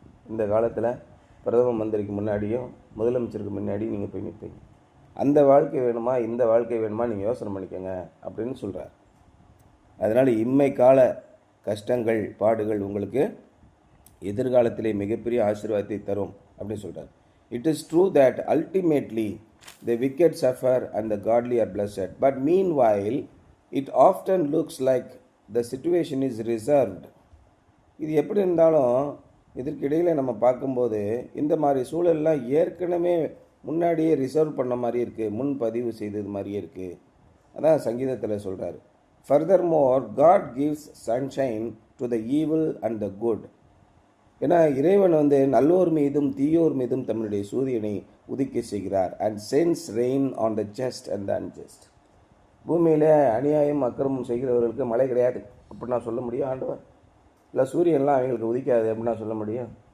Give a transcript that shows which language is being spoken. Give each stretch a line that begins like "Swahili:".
Tamil: இந்த காலத்தில் பிரதம மந்திரிக்கு முன்னாடியும் முதலமைச்சருக்கு முன்னாடியும் நீங்கள் போய் நிற்பீங்க. அந்த வாழ்க்கை வேணுமா இந்த வாழ்க்கை வேணுமா நீங்கள் யோசனை பண்ணிக்கோங்க அப்படின்னு சொல்கிறார். அதனால் இம்மை கால கஷ்டங்கள் பாடுகள் உங்களுக்கு எதிர்காலத்திலே மிகப்பெரிய ஆசீர்வாதத்தை தரும் அப்படின்னு சொல்கிறார்.
English: It is true that ultimately the wicked suffer and the godly are blessed, but meanwhile it often looks like the situation is reserved.
Tamil: இது எப்படி இருந்தாலும் இதற்கிடையில் நம்ம பார்க்கும்போது இந்த மாதிரி சூழல்லாம் ஏற்கனவே முன்னாடியே ரிசர்வ் பண்ண மாதிரி இருக்குது, முன்பதிவு செய்தது மாதிரியே இருக்குது. அதான் சங்கீதத்தில் சொல்கிறார்.
English: Furthermore, God gives sunshine to the evil and the good.
Tamil: ஏன்னா இறைவன் நல்லோர் மீதும் தீயோர் மீதும் தன்னுடைய சூரியனை உதிக்க செய்கிறார்.
English: And sends rain on the just and the unjust.
Tamil: பூமியில் அநியாயம் அக்கிரமம் செய்கிறவர்களுக்கு மழை கிடையாது அப்படின்னா சொல்ல முடியும் ஆண்டவர்? இல்லை சூரியன்லாம் அவங்களுக்கு உதிக்காது அப்படின்னா சொல்ல முடியும்?